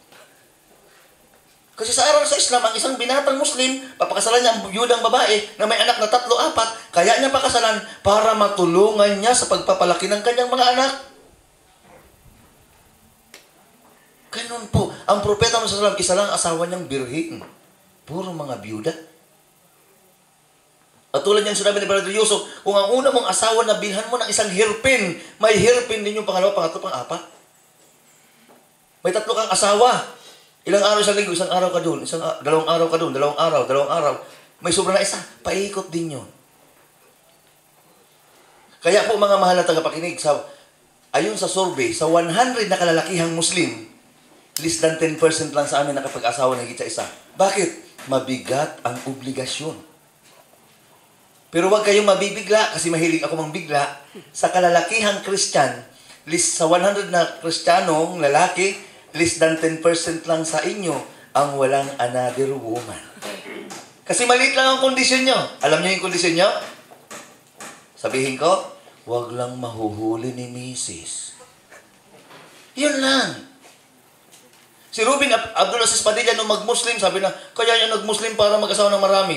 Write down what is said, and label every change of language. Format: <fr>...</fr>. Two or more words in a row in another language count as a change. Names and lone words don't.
<tl>Kasi sa araw sa Islam, ang isang binatang Muslim, papakasalan niya ang biyudang babae na may anak na 3, 4, kaya niya pakasalan para matulungan niya sa pagpapalaki ng kanyang mga anak. Ganun po. Ang propeta Muhammad</tl> <ar>صلى الله عليه وسلم,</ar> <tl>isa lang asawa niyang birhin. Puro mga biyuda. At tulad niyang sinabi ni Brother Yusuf, kung ang una mong asawa na bilhan mo ng isang hirpin, may hirpin din yung pangalawa, pangatlo, pang-4. May 3 kang asawa. Ilang araw sa linggo, isang araw ka doon, dalawang araw ka doon, dalawang araw. May sobra na isa, paikot din yun. Kaya po mga mahal na tagapakinig, ayon sa survey, sa 100 na kalalakihang Muslim,</tl> <en>less than 10%</en> <tl>lang sa amin nakapag-asawa ng higit sa isa. Bakit? Mabigat ang obligasyon. Pero huwag kayong mabibigla, kasi mahilig ako mangbigla. Sa kalalakihang Christian, list sa 100 na Kristiyanong lalaki,</tl> <en>less than 10%</en> <tl>lang sa inyo ang walang</tl> <en>another woman.</en> <tl>Kasi maliit lang ang kondisyon nyo. Alam nyo yung kondisyon nyo? Sabihin ko, huwag lang mahuhuli ni Mrs. Yun lang. Si Ruben Abdulaziz Padilla nung mag-Muslim, sabi na, kaya niya nag-Muslim para mag-asawa ng marami.</tl>